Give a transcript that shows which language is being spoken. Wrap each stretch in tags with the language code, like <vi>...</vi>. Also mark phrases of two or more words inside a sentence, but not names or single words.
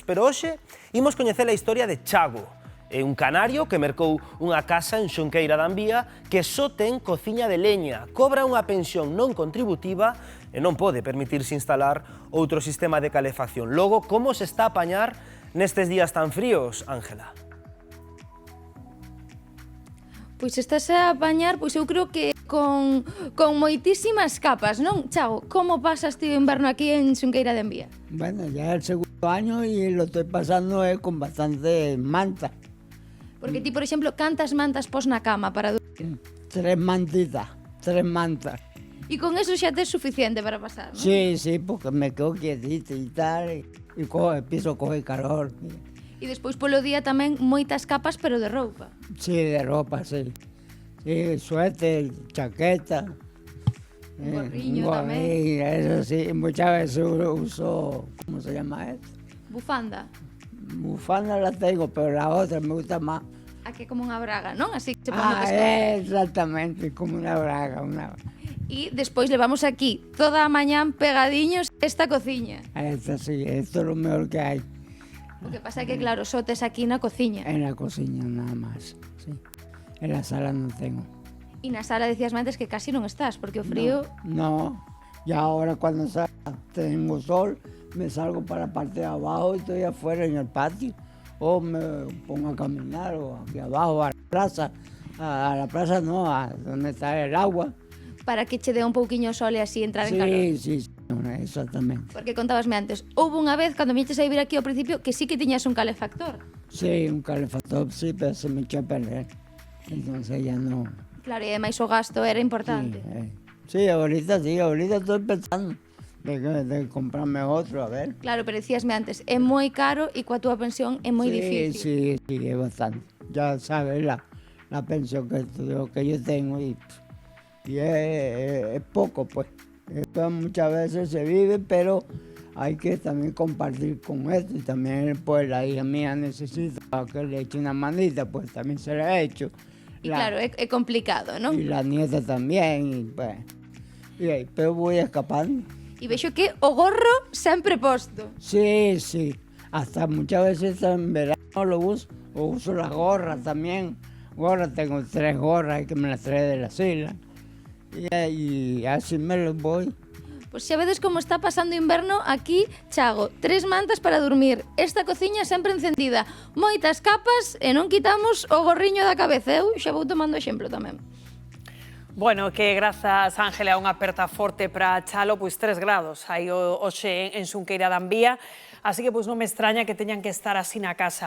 <gl>Pero hoxe imos coñecer a historia de Chago, é un canario que mercou unha casa en Xunqueira da Ambía que só ten cociña de leña, cobra unha pensión non contributiva e non pode permitirse instalar outro sistema de calefacción. Logo, como se está a apañar nestes días tan fríos, Ángela? Pois estás a apañar, pois eu creo que con moitísimas capas, non? Chago, como pasas ti o inverno aquí en Xunqueira de Ambía?</gl> <es>Bueno, ya es el segundo año y lo estoy pasando con bastante manta.</es> <gl>Porque ti, por exemplo, cantas mantas pos na cama para dormir?</gl> <es>3 mantitas, 3 mantas.</es> <gl>E con eso xa tes suficiente para pasar, non?</gl> <es>Sí, sí, porque me quedo quietito y tal, y empiezo a coger calor.</es> <gl>E despois polo día tamén moitas capas, pero de roupa.</gl> <es>Sí, de ropa, sí. Sí, suéter, chaqueta.</es> <gl>Un gorriño tamén.</gl> <es>Eso sí, muchas veces uso, ¿cómo se llama esto? Bufanda. Bufanda la tengo, pero la otra me gusta más.</es> <gl>Aquí como unha braga, non? Así que se pon no pescado. Exactamente, como unha braga, E despois levamos aquí toda a mañán pegadiños esta cociña.</gl> <es>Esto sí, esto es lo mejor que hay.</es> <gl>O que pasa é que, claro, só tes aquí na cociña.</gl> <es>En la cocina nada más, sí. En la sala no tengo.</es> <gl>E na sala decías antes que casi non estás, porque o frío...</gl> <es>No, y ahora cuando tengo sol, me salgo para la parte de abajo y estoy afuera en el patio. O me pongo a caminar, o aquí abajo, a la plaza no, a donde está el agua.</es> <gl>Para que che dé un pouquiño sol e así entrar en calor.</gl> <es>Sí, sí. exactamente.</es> <gl>Porque contabasme antes, houve unha vez, cando viñeches a vivir aquí ao principio, que sí que tiñas un calefactor.</gl> <es>Sí, un calefactor sí, pero se me echó a perder. Entonces ya no.</es> <gl>Claro, e ademais o gasto era importante.</gl> <es>Sí, ahorita estoy pensando de comprarme otro, a ver.</es> <gl>Claro, pero decíasme antes, é moi caro e coa túa pensión é moi difícil.</gl> <es>Sí, es bastante. Ya sabes la pensión que yo tengo y es poco, pues. Esto muchas veces se vive, pero hay que también compartir con esto. Y también, pues, la hija mía necesita que le eche una manita, pues también se la he hecho.</es> <gl>E claro, é complicado, non?</gl> <es>Y la nieta también, y pues. Y ahí, pero voy escapando.</es> <gl>E vexo que o gorro sempre posto.</gl> <es>Sí, sí. Hasta muchas veces en verano lo uso. O uso las gorras también. Gorras, tengo 3 gorras que me las trae de las islas. Y así me los voy.</es> <gl>Pois xa vedes como está pasando o inverno aquí, Chago. 3 mantas para dormir. Esta cociña sempre encendida. Moitas capas e non quitamos o gorriño da cabeza. Eu xa vou tomando exemplo tamén. Bueno, que grazas, Ángela, a unha aperta forte para Chalo, pois 3 grados aí hoxe en Xunqueira da Ambía, así que pois non me extraña que teñan que estar así na casa.</gl>